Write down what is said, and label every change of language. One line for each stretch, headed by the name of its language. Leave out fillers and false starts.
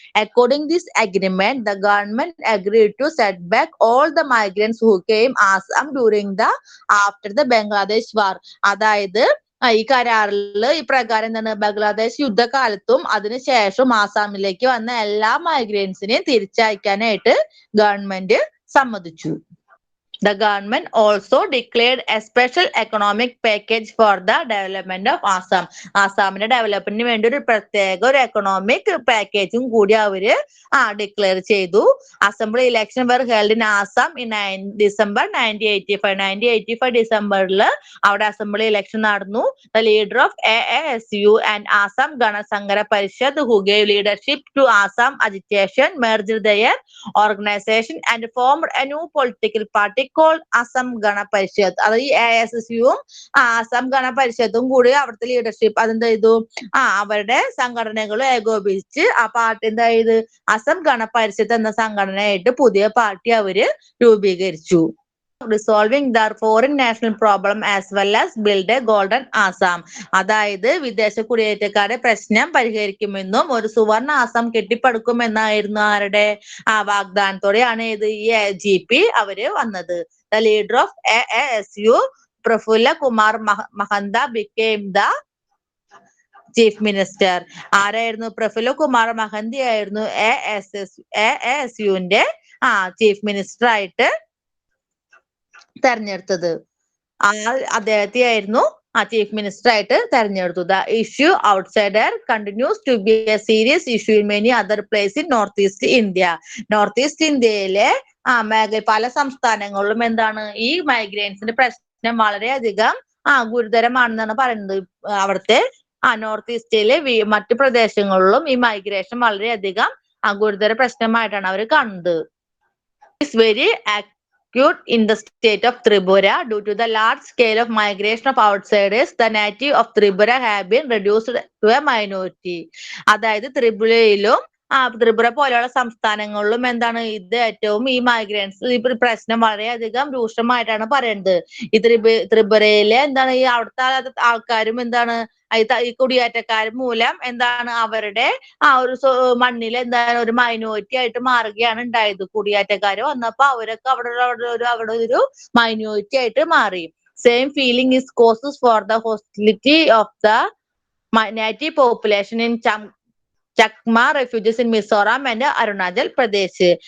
English: According to this agreement, the government agreed to set back all the migrants who came Assam during after the Bangladesh war.
Malayalam: അതായത് ഈ കരാറില് ഈ പ്രകാരം എന്താണ് ബംഗ്ലാദേശ് യുദ്ധകാലത്തും അതിനുശേഷം ആസാമിലേക്ക് വന്ന എല്ലാ മൈഗ്രൻസിനെയും തിരിച്ചയക്കാനായിട്ട് ഗവൺമെന്റ് സമ്മതിച്ചു.
English: The government also declared a special economic package for the development of Assam.
Malayalam: ആസാമിന്റെ ഡെവലപ്മെന്റിന് വേണ്ടി ഒരു പ്രത്യേക ഒരു എക്കണോമിക് പാക്കേജും കൂടി അവര് ഡിക്ലെയർ ചെയ്തു.
English: Assembly election were held in Assam in December 1985.
Malayalam: 1985 ഡിസംബറിൽ അവിടെ അസംബ്ലി ഇലക്ഷൻ നടന്നു.
English: The leader of AASU and Assam Gana Sanghara Parishad, who gave leadership to Assam agitation, merged their organization and formed a new political party called Assam Gana Parishad.
Malayalam: അതായത് ഈ ASSUവും ആസാം ഗണ പരിഷത്തും കൂടി അവിടുത്തെ leadership അതെന്ത് ചെയ്തു അവരുടെ സംഘടനകൾ ഏകോപിപ്പിച്ച് ആ പാർട്ടി എന്തായത് അസം ഗണ പരിഷത്ത് എന്ന സംഘടനയായിട്ട് പുതിയ പാർട്ടി അവര് രൂപീകരിച്ചു.
English: Resolving their foreign national problem as well as build a golden Assam.
Malayalam: അതായത് വിദേശ കുടിയേറ്റക്കാരുടെ പ്രശ്നം പരിഹരിക്കുമെന്നും ഒരു സുവർണ ആസാം കെട്ടിപ്പടുക്കുമെന്നായിരുന്നു ആരുടെ വാഗ്ദാനത്തോടെയാണ് ഈ GP അവര് വന്നത്.
English: The leader of AASU, Prafulla Kumar Mahanta, became the chief minister.
Malayalam: ആരായിരുന്നു? പ്രഫുല്ല കുമാർ മഹന്തി ആയിരുന്നു AASUവിന്റെ ചീഫ് മിനിസ്റ്റർ ആയിട്ട് തെരഞ്ഞെടുത്തത്. അദ്ദേഹത്തെ ആയിരുന്നു ചീഫ് മിനിസ്റ്റർ ആയിട്ട് തെരഞ്ഞെടുത്തു.
English: The issue outsider continues to be a serious issue in many other places in North East India.
Malayalam: North east ഇന്ത്യയിലെ പല സംസ്ഥാനങ്ങളിലും എന്താണ് ഈ മൈഗ്രേൻസിന്റെ പ്രശ്നം വളരെയധികം ഗുരുതരമാണെന്നാണ് പറയുന്നത്. അവിടുത്തെ നോർത്ത് ഈസ്റ്റിലെ മറ്റു പ്രദേശങ്ങളിലും ഈ മൈഗ്രേഷൻ വളരെയധികം ഗുരുതര പ്രശ്നമായിട്ടാണ് അവർ കാണുന്നത്.
English: It's very acute in the state of Tripura due to the large scale of migration of outsiders. The native of Tripura have been reduced to a minority.
Malayalam: അതായത് ത്രിപുരയിലും ത്രിപുര പോലെയുള്ള സംസ്ഥാനങ്ങളിലും എന്താണ് ഇത് ഏറ്റവും ഈ മൈഗ്രൻസ് ഈ പ്രശ്നം വളരെയധികം രൂക്ഷമായിട്ടാണ് പറയുന്നത്. ഈ ത്രിപുരയിലെ എന്താണ് ഈ അവിടുത്തെ ആൾക്കാരും എന്താണ് ഈ കുടിയേറ്റക്കാർ മൂലം എന്താണ് അവരുടെ ഒരു മണ്ണിൽ എന്താണ് ഒരു മൈനോറിറ്റി ആയിട്ട് മാറുകയാണ് ഉണ്ടായത്. കുടിയേറ്റക്കാര് വന്നപ്പോ അവരൊക്കെ അവിടെ ഒരു മൈനോറിറ്റി ആയിട്ട് മാറി.
English: Same feeling is causes for the hostility of the native population in Chakma refugees in Mizoram and Arunachal Pradesh.